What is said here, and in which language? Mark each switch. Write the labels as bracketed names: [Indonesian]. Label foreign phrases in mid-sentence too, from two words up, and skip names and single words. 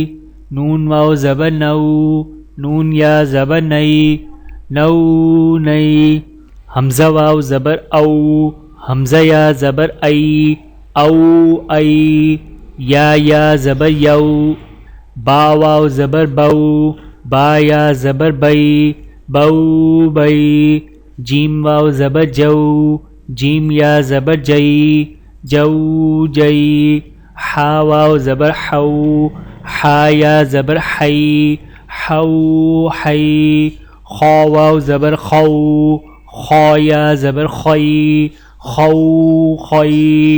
[Urdu] نون واو زبر نو، نون یا زبر نئی، نو نئی۔ حمزہ واو زبر او، حمزہ یا زبر ای، او ای۔ یا زبر یو۔ با واو زبر بو، با یا زبر بئی، بو بئی۔ جیم واو زبر جو، جیم یا زبر جئی، جو جئی۔ حا واو زبر حو، حا یا زبر حی، حو حی۔ خا واو زبر خو، خا یا زبر خی، خو خی۔